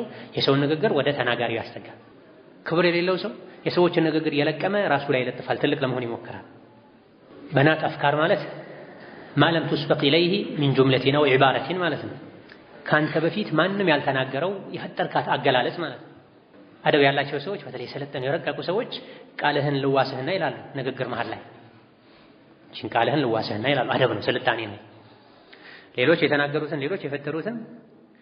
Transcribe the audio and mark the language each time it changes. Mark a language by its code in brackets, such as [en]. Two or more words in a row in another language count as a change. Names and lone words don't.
[am] የሰውን ንግግር ወደ ተናጋሪው ያስተጋል ክብር የሌለው ሰው የሰዎችን ንግግር የለቀመ ራሱ ላይ ይለጥፋል ትልቅ ለመሆን ይሞክራል [ar] بنات أفكار [am] ማለት ማለም [ar] تسبق إليه من جملة أو عبارة [am] ማለት ነው ካንተ በፊት ማንም ያልተናገረው የፈጠርካት አገላለጽ ማለት ነው አደብ ያላቸው ሰዎች በተለይ ሰለጠኑ የረቀቁ ሰዎች ቃልህን ልዋስህና ይላሉ ንግግር መሃል ላይ እቺን ቃልህን ልዋስህና ይላሉ አደብ ነው ስልጣኔ ነው ሌሎች የተናገሩትን ሌሎች የፈጠሩትን